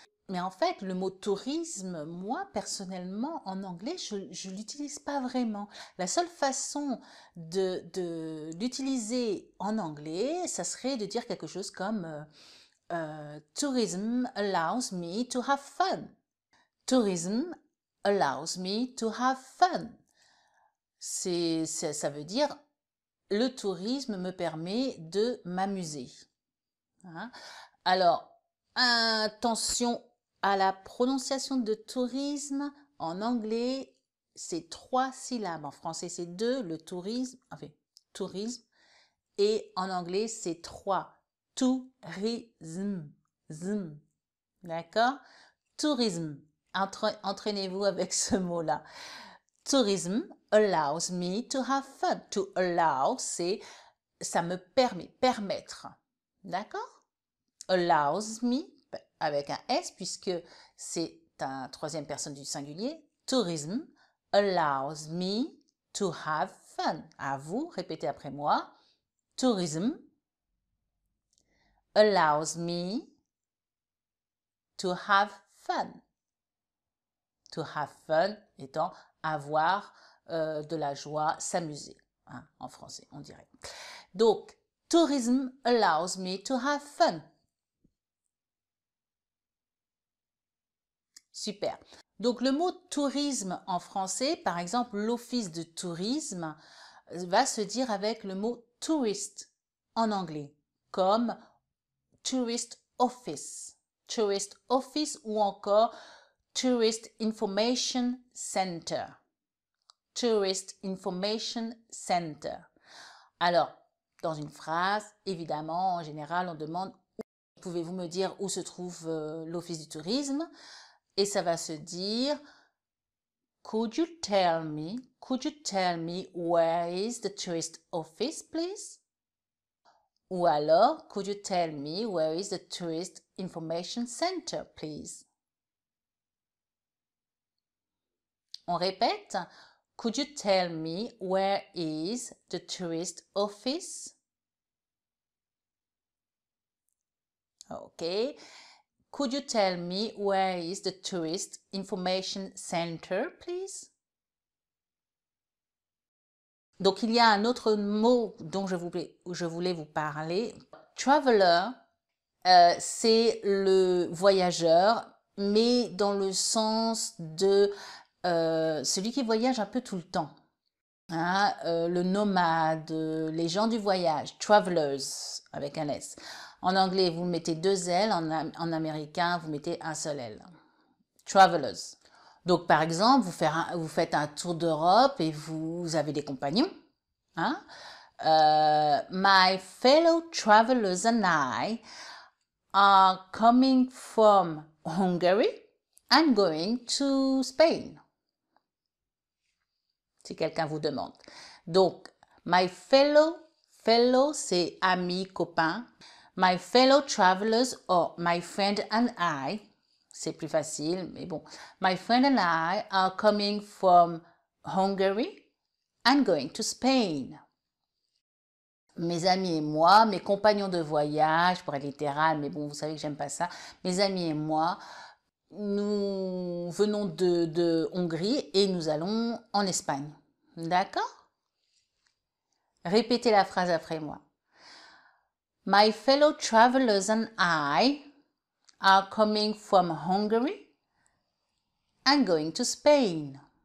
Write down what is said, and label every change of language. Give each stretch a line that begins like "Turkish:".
French: Mais en fait, le mot tourisme, moi, personnellement, en anglais, je ne l'utilise pas vraiment. La seule façon de l'utiliser en anglais, ça serait de dire quelque chose comme
English: tourism allows me to have fun. Tourism allows me to have fun.
French: Ça veut dire le tourisme me permet de m'amuser. Hein? Alors, attention à la prononciation de tourisme. En anglais, c'est 3 syllabes. En français, c'est 2, le tourisme, enfin, tourisme. Et en anglais, c'est 3. Tourisme. D'accord? Tourisme. Entraînez-vous avec ce mot-là.
English: Tourism allows me to have fun. To allow,
French: c'est ça me permet, permettre. D'accord?
English: Allows me,
French: avec un S, puisque c'est un troisième personne du singulier.
English: Tourism allows me to have fun.
French: À vous, répétez après moi.
English: Tourism allows me to have fun. To have fun
French: étant avoir de la joie, s'amuser. Hein, en français, on dirait. Donc,
English: tourism allows me to have fun.
French: Super. Donc, le mot tourisme en français, par exemple, l'office de tourisme va se dire avec le mot tourist en anglais, comme
English: tourist office
French: ou encore
English: Tourist Information Center. Tourist Information Center.
French: Alors, dans une phrase, évidemment, en général, on demande pouvez-vous me dire où se trouve l'office du tourisme? Et ça va se dire
English: could you tell me where is the tourist office, please?
French: Ou alors,
English: could you tell me where is the tourist information center, please?
French: On répète.
English: Could you tell me where is the tourist office? Okay. Could you tell me where is the tourist information center, please?
French: Donc, il y a un autre mot dont je voulais vous parler. Traveler, c'est le voyageur, mais dans le sens de celui qui voyage un peu tout le temps. Hein, le nomade, les gens du voyage, travelers avec un S. En anglais, vous mettez 2 L, en américain, vous mettez un seul L. Travelers. Donc, par exemple, vous faites un tour d'Europe et vous avez des compagnons. Hein?
English: My fellow travelers and I are coming from Hungary and going to Spain.
French: Si quelqu'un vous demande. Donc,
English: my fellow,
French: c'est ami, copain.
English: My fellow travelers or my friend and I,
French: c'est plus facile, mais bon.
English: My friend and I are coming from Hungary and going to Spain.
French: Mes amis et moi, mes compagnons de voyage, pour être littéral, mais bon, vous savez que j'aime pas ça. Mes amis et moi, nous venons de Hongrie et nous allons en Espagne. D'accord? Répétez la phrase après moi.
English: My fellow travelers and I are coming from Hungary and going to Spain.